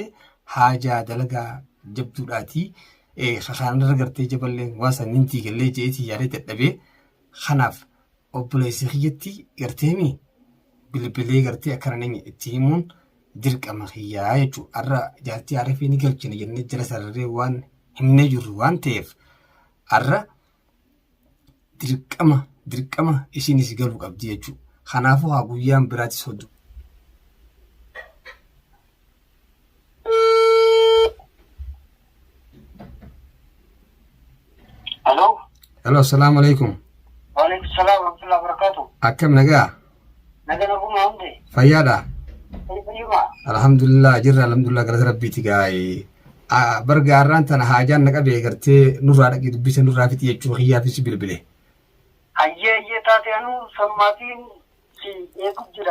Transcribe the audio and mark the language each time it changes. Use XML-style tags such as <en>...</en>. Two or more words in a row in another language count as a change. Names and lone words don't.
<om>haajaa dalagaa jabduudhaati khashaanarra gartee jaballee waan sanintii gallee jeetii yaadee dadhabee kanaaf obboleessi kiyyatti garteemi bilbilee gartee akkana neenye itti himuun dirqama kiyyaa jechuudha arra jaartii arifee ni galchina jennee jala sararee waan himnee jirru waan ta'eef arra dirqama isinis galuu qabdi jechuudha. Kanaafuu haa guyyaan biraatis hodhu. Hello,</om> <ar>السلام عليكم. وعليكم السلام ورحمة الله وبركاته.</ar> <om>Akkam nagaa? Nagaa naguma hundi. Fayyaadha? Fayyima. Alhamdulillah jirra alhamdulillah galata rabbiiti gaa'ee. Barga har'aan tana haajaan na qabee gartee nurraa dhaqee dubbisa nurraa fixi jechuu kiyyaafis bilbile. Hayyee taate anu sammaatiin si eegu jira.</om>